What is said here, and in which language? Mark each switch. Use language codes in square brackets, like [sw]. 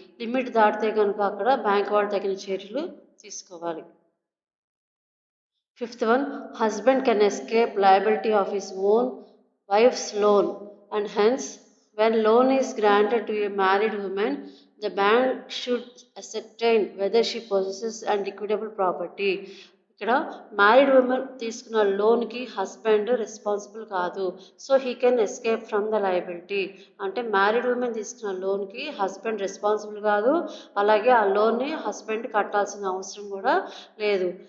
[te] Limit దాటితే కనుక అక్కడ బ్యాంక్ వాళ్ళు తగిన చర్యలు తీసుకోవాలి. [en] Fifth one, husband can escape liability of his own wife's loan, and hence when loan is granted to a married woman, the bank should ascertain whether she possesses unliquidable property. [te] ఇక్కడ married women తీసుకున్న లోన్కి husband responsible కాదు. So [en] He can escape from the liability. [te] అంటే married women తీసుకున్న లోన్కి husband responsible కాదు, అలాగే ఆ లోన్ని హస్బెండ్ కట్టాల్సిన అవసరం కూడా లేదు.